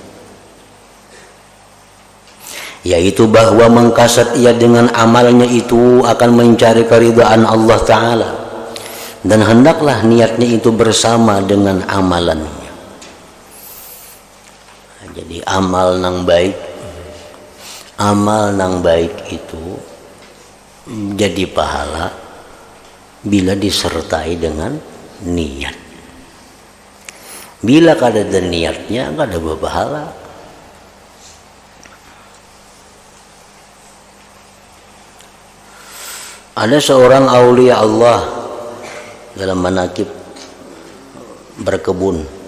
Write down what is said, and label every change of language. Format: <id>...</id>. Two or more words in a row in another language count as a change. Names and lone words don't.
<id>Yaitu bahwa mengkasat ia dengan amalnya itu akan mencari keridhaan Allah Ta'ala. Dan hendaklah niatnya itu bersama dengan amalannya.</id> <bjn>Jadi amal nang baik itu jadi pahala bila disertai dengan niat. Bila kada ada niatnya kada berpahala.</bjn> <id>Ada seorang aulia Allah dalam manakib berkebun.</id>